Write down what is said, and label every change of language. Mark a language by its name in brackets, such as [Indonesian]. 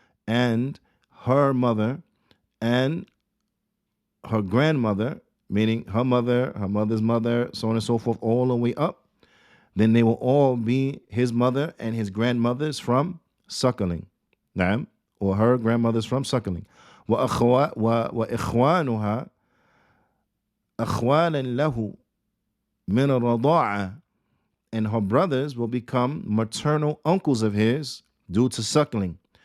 [English] And her mother and her grandmother, meaning her mother, her mother's mother, so on and so forth, all the way up, then they will all be his mother and his grandmothers from suckling. Naam, or her grandmothers from suckling. [Arabic] وإخوانها أخوالا له من الرضاعة. [English] And her brothers will become maternal uncles of his due to suckling.